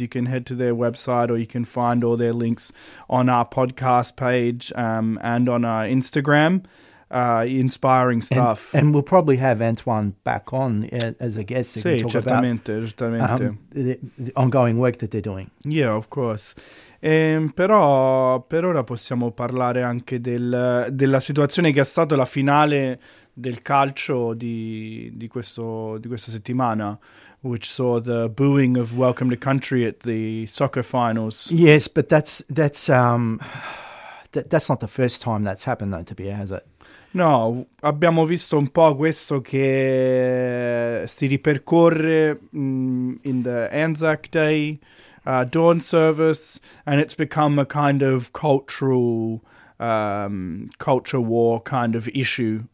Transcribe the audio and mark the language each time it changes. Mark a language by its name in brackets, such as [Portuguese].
[English] You can head to their website, or you can find all their links on our podcast page and on our Instagram. Inspiring stuff. And we'll probably have Antoine back on as a guest so we can talk about [Italian] certamente. [English] The ongoing work that they're doing. Yeah, of course. [Italian] Però per ora possiamo parlare anche della situazione che è stata la finale del calcio di questa settimana, [English] which saw the booing of Welcome to Country at the soccer finals. Yes, but that's not the first time that's happened though, to be has it? [Italian] No, abbiamo visto un po' questo che si ripercorre [English] in the Anzac Day dawn service, and it's become a kind of culture war kind of issue.